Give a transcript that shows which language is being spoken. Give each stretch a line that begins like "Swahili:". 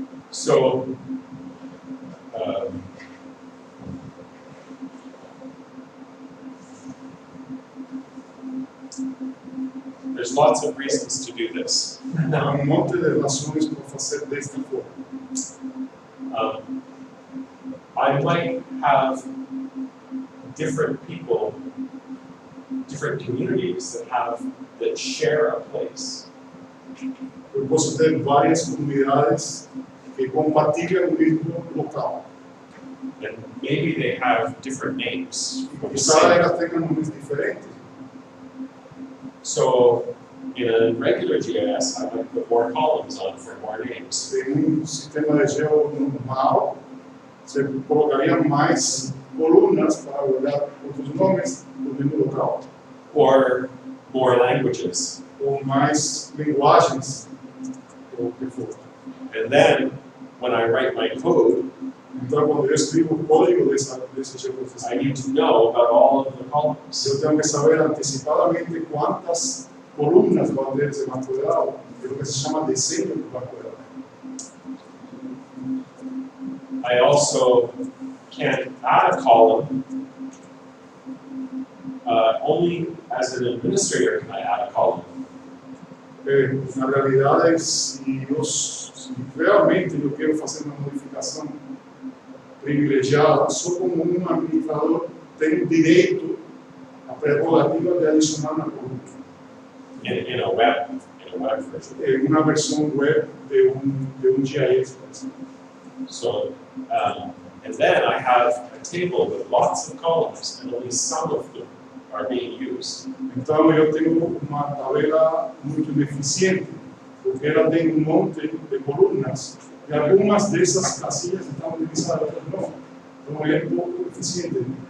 English: So, there's lots of reasons to do this.
Portuguese: Há monte de relações para fazer desta forma.
English: I might have different people, different communities that share a place.
Portuguese: Eu posso ter várias comunidades que compartilham o mesmo local.
English: And maybe they have different names.
Spanish: Quizá
Portuguese: elas tenham nomes diferentes.
English: So in a regular GIS, I might put more columns on for more names.
Portuguese: Em sistema de geo normal, você colocaria mais colunas para olhar outros nomes do mesmo local.
English: Or more languages.
Portuguese: Ou mais linguagens, ou o que for.
English: And then when I write my code,
Portuguese: Então, quando eu escrevo o código desse geoprocessamento,
English: I need to know about all of the columns.
Portuguese: eu tenho que saber antecipadamente quantas
Spanish: columnas
Portuguese: vão ter esse banco de dados, é o que se chama desenho do banco de dados.
English: I also can add a column. Only as an administrator can I add a column.
Portuguese: Na realidade, se realmente eu quero fazer uma modificação privilegiada, só como um administrador tenho direito à prerrogativa de adicionar uma coluna.
English: In a web version.
Portuguese: Em uma versão web de um GIS, por exemplo.
English: So, and then I have a table with lots of columns, and only some of them are being used.
Portuguese: Então eu tenho uma tabela muito ineficiente, porque ela tem monte de colunas, e algumas dessas
Spanish: casillas
Portuguese: estão utilizadas, outras não. Então é pouco eficiente.